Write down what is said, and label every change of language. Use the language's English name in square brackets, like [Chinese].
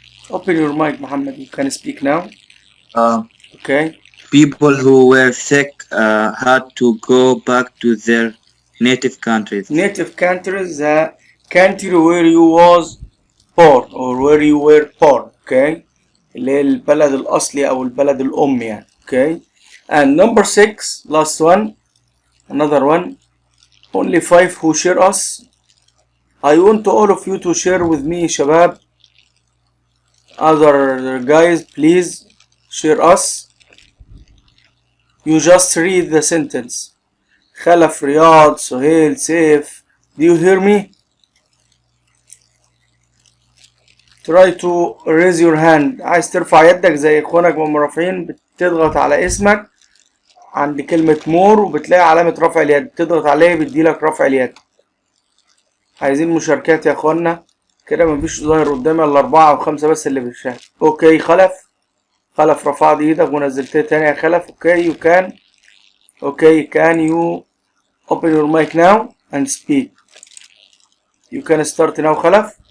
[English] Open your mic, Muhammad, you can speak now. Okay. People who were sick had to go back to their native countries. Native countries, the country where you was born or where you were born. Okay. [Arabic] اللي هي البلد الأصلي أو البلد الأم يعني. [English] Okay. And number 6, last one, another one. Only 5 who share us. I want all of you to share with me, Shabab. Other guys, please share us. You just read the sentence. Khalaf, Riyad, Sohail, Saif. Do you hear me? Try to raise your hand. [Arabic] عايز ترفع يدك زي اخوانك والمرافعين، بتضغط على اسمك عند كلمة مور وبتلاقي علامة رفع اليد، تضغط عليه بيديلك رفع اليد. عايزين مشاركات يا اخوانا كده، مفيش ظاهر قدامي الا 4 أو 5 بس اللي بيشارك. اوكي خلف رفعت ايدك ونزلتها تاني يا خلف. [English] Okay you can. Okay, can you open your mic now and speak? You can start now, خلف.